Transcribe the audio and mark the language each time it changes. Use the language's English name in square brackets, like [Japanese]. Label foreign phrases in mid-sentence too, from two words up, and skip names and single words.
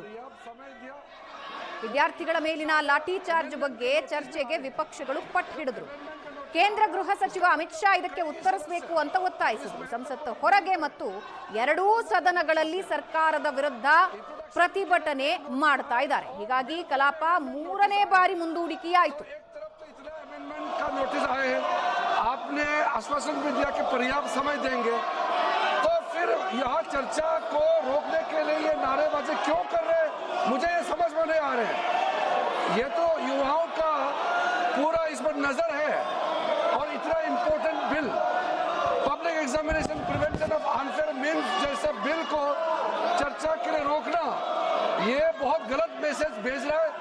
[Kannada] ವಿದ್ಯಾರ್ಥಿಗಳ ಮೇಲಿನ ಲಾಠಿ ಚಾರ್ಜ್ ಬಗ್ಗೆ ಚರ್ಚೆಗೆ ವಿಪಕ್ಷಗಳು ಪಟ್ಟು ಹಿಡಿದ್ರು. ಕೇಂದ್ರ ಗೃಹ ಸಚಿವ ಅಮಿತ್ ಶಾ ಇದಕ್ಕೆ ಉತ್ತರಿಸಬೇಕು ಅಂತ ಒತ್ತಾಯಿಸಿದರು. ಸಂಸತ್ ಹೊರಗೆ ಮತ್ತು 2 ಸದನಗಳಲ್ಲಿ ಸರ್ಕಾರದ ವಿರುದ್ಧ ಪ್ರತಿಭಟನೆ ಮಾಡ್ತಾ ಇದ್ದಾರೆ. ಹೀಗಾಗಿ ಕಲಾಪ 3ನೇ ಬಾರಿ ಮುಂದೂಡಿಕೆಯಾಯಿತು. [Hindi] नोटिस आए हैं, आपने आश्वासन भी दिया कि पर्याप्त समय देंगे, तो फिर यहाँ चर्चा को रोकने के लिए ये नारेबाजी क्यों कर रहे हैं, मुझे ये समझ में नहीं आ रहे हैं। ये तो युवाओं का पूरा इस पर नजर है और इतना [English] important bill public examination prevention of unfair means [Hindi] जैसे बिल को चर्चा के लिए रोकना ये बहुत गलत मैसेज भेज रहा है।